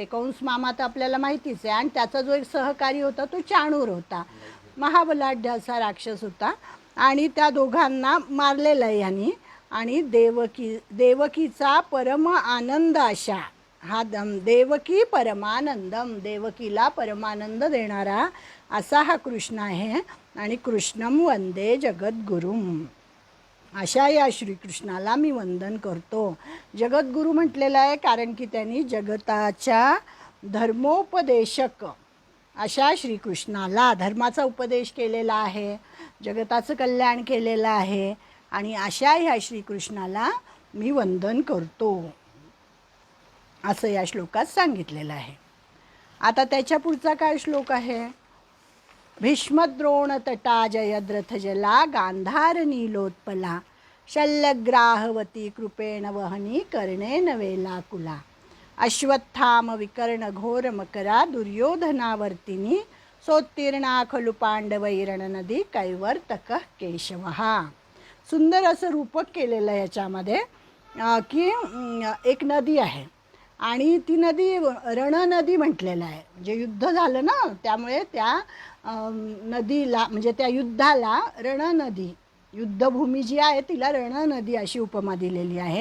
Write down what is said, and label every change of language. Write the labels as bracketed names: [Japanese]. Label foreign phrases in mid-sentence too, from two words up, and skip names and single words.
[Marathi] कंस मामा तर आपल्याला माहितीच आहे, आणि त्याचा जो एक सहकारी होता तो चाणूर होता, महाबलाढ्य असा राक्षस होता. आणि त्या दोघांना मारलेलं आहे यांनी. आणि देवकीचा परम आनंद अशा हा [Sanskrit] देवकी परमानंदम, [Marathi] देवकीला परमानंद देणारा असा हा कृष्ण आहे. [Sanskrit] आणि कृष्णम वंदे जगद्गुरुम, [Marathi] अशा या श्रीकृष्णाला मी वंदन करतो. जगद्गुरू म्हटलेलं आहे कारण की त्यांनी जगताच्या धर्मोपदेशक अशा श्रीकृष्णाला धर्माचा उपदेश केलेला आहे, जगताचं कल्याण केलेलं आहे. आणि अशा ह्या श्रीकृष्णाला मी वंदन करतो असं या श्लोकात सांगितलेलं आहे. आता त्याच्या पुढचा काय श्लोक आहे, [Sanskrit] भीष्मद्रोण तटा जयद्रथ जला गांधार नीलोत्पला शल्यग्राहवती कृपेण वहनी कर्णेन वेलाकुला अश्वत्थाम विकर्ण घोर मकरा दुर्योधनावर्तिनी सोत्तीर्णा खलु पांडवैरण नदी कैवर्तक केशवहा. [Marathi] सुंदर असं रूपक केलेलं आहे याच्यामध्ये की एक नदी आहे, आणि ती नदी रणनदी म्हटलेलं आहे, म्हणजे युद्ध झालं ना, त्यामुळे त्या नदीला म्हणजे त्या युद्धाला रणनदी, युद्धभूमी जी आहे तिला रणनदी अशी उपमा दिलेली आहे.